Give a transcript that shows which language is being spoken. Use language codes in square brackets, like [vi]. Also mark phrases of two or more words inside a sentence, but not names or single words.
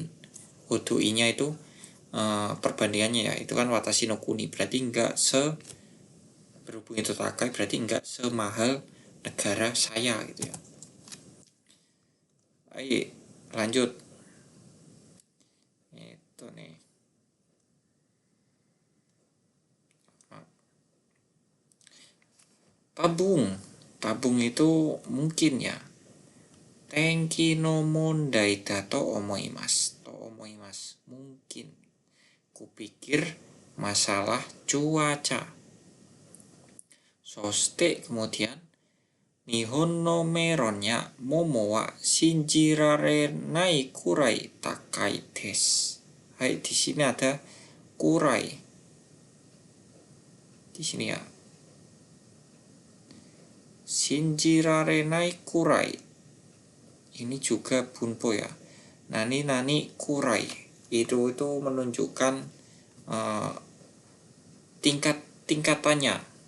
[id] Hodoinya itu perbandingannya ya, itu kan [ja] 私の国, [id] berarti enggak berhubung itu takai, berarti enggak semahal negara saya gitu ya. Ayo, Lanjut. Itu nih. Tabung itu mungkin ya. [ja] 天気の問題だと思います. [id] Mungkin. Kupikir masalah cuaca. [ja] Soste kemudian 日本のメロンや桃は信じられないくらい高いです. [id] Hai, di sini ada kurai. Di sini ya. [ja] 信じられないくらい. [id] Ini juga bunpo ya. [ja] 何くらい. [id] Itu menunjukkan tingkatannya.